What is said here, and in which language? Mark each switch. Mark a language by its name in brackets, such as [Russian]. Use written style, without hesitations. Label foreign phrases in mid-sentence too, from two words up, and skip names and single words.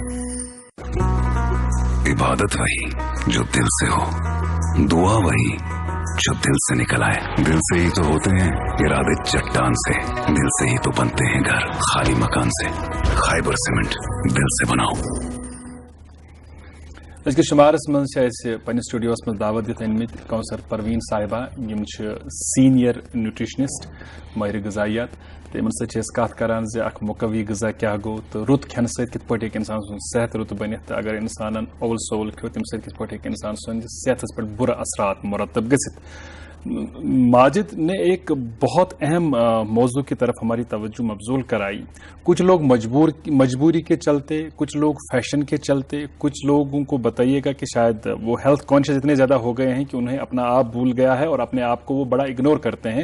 [Urdu] عبادت وہی جو دل سے ہو, دعا وہی جو دل سے نکل آئے. دل سے ہی تو ہوتے ہیں ارادے چٹان سے, دل سے ہی تو بنتے ہیں گھر خالی مکان سے. خیبر سیمنٹ دل سے بناؤ. [Kashmiri] أزکِس شُمارس منٛز چھِ اَسہِ پنٛنِس سٹوڈیوس منٛز دعوت دِتھ أنمٕتۍ کوثر پرویٖن صاحبہ, یِم چھِ [English] senior nutritionist, [Kashmiri] مٲہرِ غذایات, تہٕ یِمن سۭتۍ چھِ أسۍ کتھ کران زِ اکھ مُقوی غذا کیٛاہ گوٚو تہٕ رُت کھٮ۪نہٕ سۭتۍ کِتھ پٲٹھۍ ہیٚکہِ اِنسان سُنٛد صحت رُت بٔنِتھ, تہٕ اگر اِنسانن اوٚل سول کھیوٚو تَمہِ سۭتۍ کِتھ پٲٹھۍ ہیٚکہِ اِنسان سٕنٛدِس صحتس پٮ۪ٹھ بُرٕ اثرات مُرتب گٔژھِتھ. [Urdu] ماجد نے ایک بہت اہم موضوع کی طرف ہماری توجہ مبذول کرائی. کچھ لوگ مجبوری کے چلتے، کچھ لوگ فیشن کے چلتے، کچھ لوگوں کو بتائیےگا کہ شاید وہ [English] health conscious [Urdu] اتنے زیادہ ہو گئے ہیں کہ انہیں اپنا آپ بھول گیا ہے اور اپنے آپ کو وہ بڑا اگنور کرتے ہیں.